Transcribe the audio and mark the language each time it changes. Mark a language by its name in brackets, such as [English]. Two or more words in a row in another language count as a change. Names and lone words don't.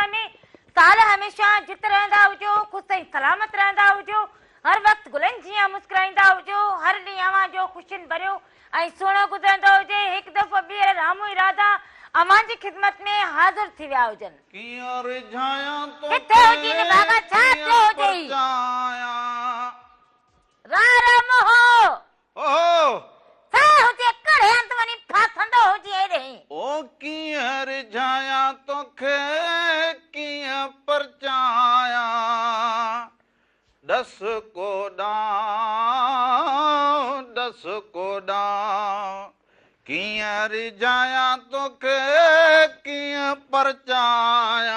[Sindhi] में साल हमेशा जित रहंदा हुजो ख़ुशि ऐं सलामत रहंदा हुजो हर वक़्तु गुलनि जीअं मुस्कुराईंदा हुजो हर ॾींहुं अव्हां जो ख़ुशियुनि भरियो ऐं सुहिणो गुज़रंदो हुजे हिकु दफ़ो ॿीहर राम ई राधा अव्हां जी ख़िदमत में हाज़िर थी विया हुजनि किथे हुजी न बाबा छा थियो हुजे राम हो छा हुजे कड़े हंधि वञी फासंदो हुजे हेॾे ओ कीअं रिझाया तोखे कीअं परचाया दस कोॾां कीअं रिझाया तोखे कीअं परचाया